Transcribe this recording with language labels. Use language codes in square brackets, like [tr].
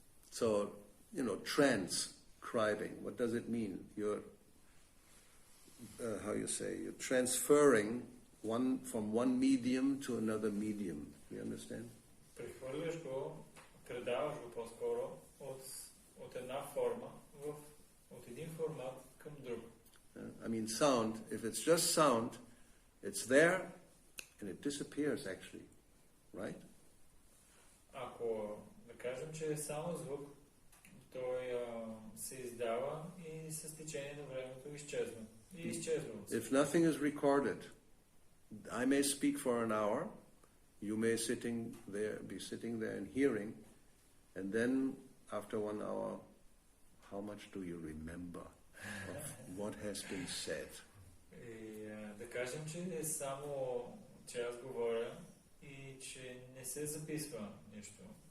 [en] So, transcribing. What does it mean? You're, you're transferring from one medium to another medium. You understand? [bg] Прехвърляш го, предаваш го по-скоро от една форма от един формат към друг. [en] I mean, sound, if it's just sound, it's there and it disappears actually, right? [bg] Ако да кажем, че е само звук, той се издава и с течение на времето изчезва. И изчезва. [en] If nothing is recorded, I may speak for an hour, you may be sitting there and hearing, and then after 1 hour, how much do you remember of what has been said? [bg] И да кажем, че е само че аз говоря и че не се записва нищо.